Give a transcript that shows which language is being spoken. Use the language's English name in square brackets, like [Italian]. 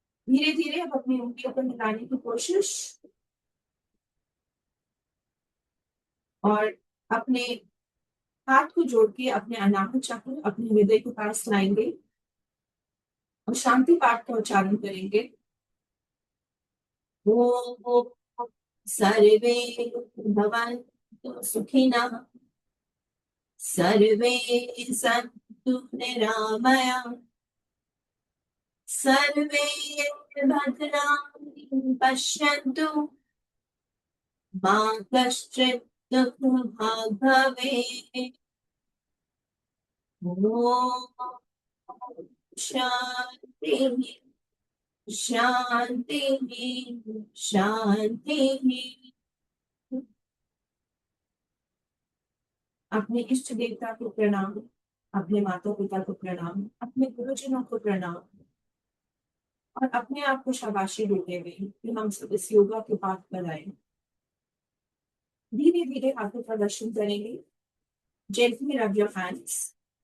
[Hindi] धीरे धीरे हम अपनी उंगलियों को हिलाने की कोशिश, और अपने हाथ को जोड़ के अपने अनाहत चक्र अपने हृदय के पास लाएंगे और शांति पाठ का उच्चारण करेंगे। [Sanskrit] ओम सर्वे भवन्तु सुखिनः, सर्वे सन्तु निरामया, सर्वे भद्राणि पश्यन्तु, मा कश्चित् दुःखभाग् भवेत्। ॐ शान्तिः शान्तिः शान्तिः। [Hindi] अपने इष्ट देवता को प्रणाम, अपने माता पिता को प्रणाम, अपने गुरुजनों को प्रणाम, और अपने आप को शाबाशी देते हुए कि हम सब इस योगा के पाठ पर आए। धीरे धीरे हाथों का दर्शन करेंगे। [English] Gently rub your hands.